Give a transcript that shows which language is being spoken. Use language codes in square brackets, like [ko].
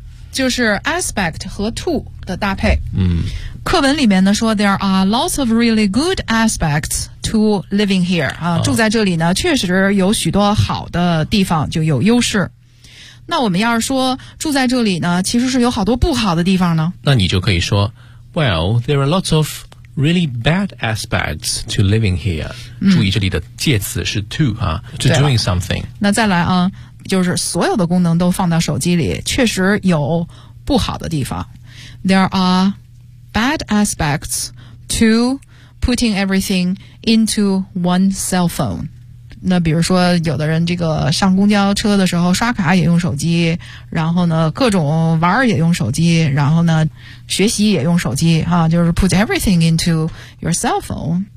[zh] 就是 aspect 和 to 的搭配。嗯，课文里面呢说 [en] there are lots of really good aspects to living here [zh] 啊，住在这里呢确实有许多好的地方，就有优势。那我们要是说住在这里呢其实是有好多不好的地方呢，那你就可以说 [en] well there are lots of really bad aspects to living here、嗯、 [zh] 注意这里的介词是 to 哈、啊、 [en] to doing something。 [zh] 那再来啊，就是所有的功能都放到手机里确实有不好的地方。 [en] There are bad aspects to putting everything into one cell phone。 [zh] 那比如说有的人这个上公交车的时候刷卡也用手机，然后呢各种玩也用手机，然后呢学习也用手机啊，就是 [en] put everything into your cell phone。